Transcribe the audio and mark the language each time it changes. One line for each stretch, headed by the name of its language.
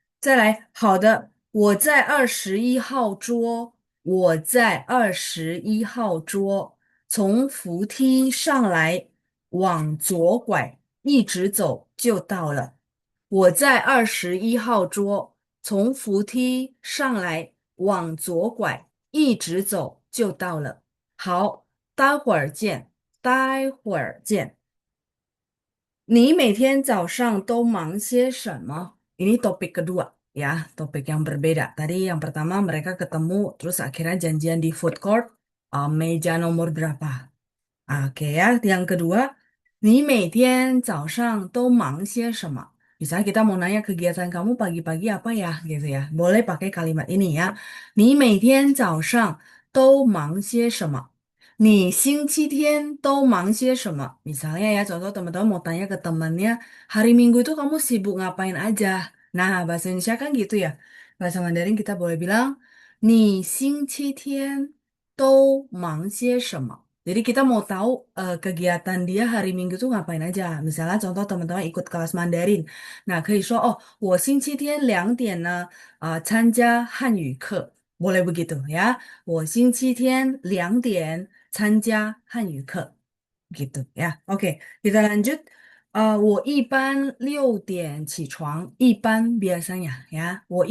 Chinese: 再来，好的，我在21号桌，我在21号桌，从扶梯上来，往左拐，一直走就到了。我在21号桌，从扶梯上来，往左拐，一直走就到了。好，待会儿见，待会儿见。你每天早上都忙些什么？
Indonesian: Ini topik kedua ya, topik yang berbeda. Tadi yang pertama mereka ketemu, terus akhirnya janjian di food court, meja nomor berapa? Oke ya, yang kedua,
Chinese: 你每天早上都忙些什么？
Indonesian: Misalnya kita mau nanya kegiatan kamu pagi-pagi apa ya, gitu ya. Boleh pakai kalimat ini ya.
Chinese: 你每天早上都忙些什么？你星期天都忙些什么？
Indonesian: Misalnya ya, contoh teman-teman mau tanya ke temannya, hari Minggu itu kamu sibuk ngapain aja? Nah, bahasa Indonesia kan gitu ya. Bahasa Mandarin kita boleh bilang,
Chinese: 你星期天都忙些什么？
Indonesian: Jadi kita mau tahu kegiatan dia hari Minggu tuh ngapain aja. Misalnya contoh teman-teman ikut kelas Mandarin.
Chinese: Nah, 可以说, oh, 我星期天2点呢, 参加汉语课.
Indonesian: Boleh begitu ya.
Chinese: 我星期天2点参加汉语课.
Indonesian: Gitu ya. Oke, kita lanjut.
Chinese: 我一般6点起床，一般
Indonesian: biasanya ya.